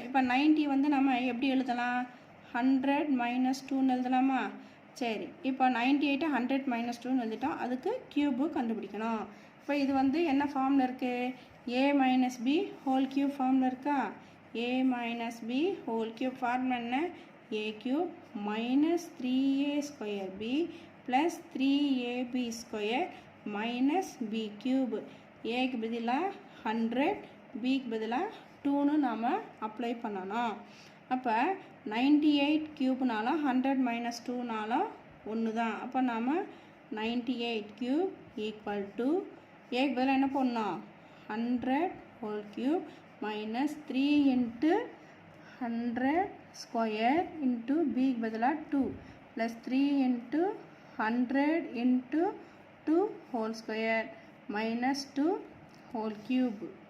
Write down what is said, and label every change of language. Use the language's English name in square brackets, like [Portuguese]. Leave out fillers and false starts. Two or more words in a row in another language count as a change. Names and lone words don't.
[Tamil] இப்போ 90 வந்து நம்ம எப்படி எழுதலாம், 100 - 2ன்னு எழுதலாமா? சரி, இப்போ 98ஐ 100 - 2ன்னு எழுதிட்டோம். அதுக்கு க்யூபு கண்டுபிடிக்கணும். இப்போ இது வந்து என்ன ஃபார்மில் இருக்குது, a - b [English] whole cube [Tamil] ஃபார்மில் இருக்கா? [English] a - b whole cube form என்ன, a cube minus 3a² b plus 3ab² minus b cube. [Tamil] ஏக்கு பதிலாக 100, பிக்கு பதிலாக 2ன்னு நாம் அப்ளை பண்ணணும். அப்போ 98 க்யூப்னாலும் 100 - 2னாலும் ஒன்று தான். அப்போ நாம் [English] 98 cube equal to [Tamil] ஏக்கு பதிலாக என்ன பண்ணணும், [English] 100 whole cube minus 3 into 100 square into [Tamil] பிக்கு பதிலாக [English] 2 plus 3 into 100 into 2 whole square minus 2 whole cube.